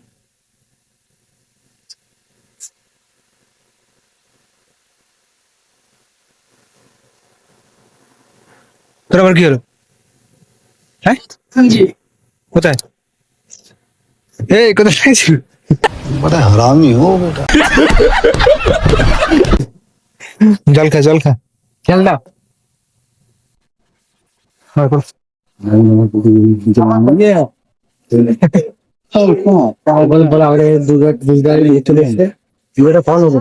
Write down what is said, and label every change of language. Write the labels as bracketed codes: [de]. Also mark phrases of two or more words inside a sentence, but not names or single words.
[bn] তোর আবার কি হলো? হ্যাঁ, কোথায়? এই কোথায় ছিল? [hi] बड़ा हरामी हो बेटा। [bn] জল খা, জল খা। খেল দাও। হ্যাঁ, করো। বলে আমাদের দুর্গা চলে এসছে, ভিডিওটা ফলো করো।